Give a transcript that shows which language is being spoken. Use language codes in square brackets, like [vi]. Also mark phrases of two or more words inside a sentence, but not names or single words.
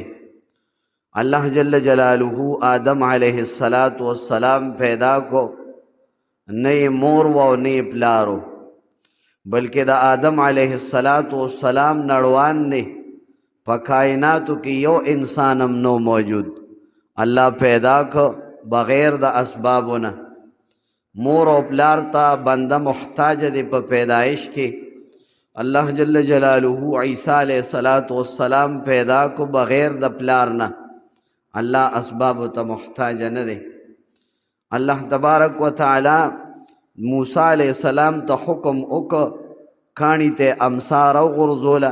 [ps] الله جل جلاله آدم علیه السلام پیدا کو، نه مور و نه پلارو، بلکې د آدم علیه السلام نړوان نه په کائناتو کې یو انسان هم نو موجود. اللہ پیدا کو بغیر د اسبابونه. مور او پلار ته بنده محتاج دی په پیدایش کې. اللہ جل جلاله عیسی علیہ السلام پیدا کو بغیر د پلار نه. اللہ اسباب ته محتاج نه دی. اللہ تبارک و تعالی موسی علیہ السلام ته حکم وکړ، کاڼي ته امسار وغورځوله.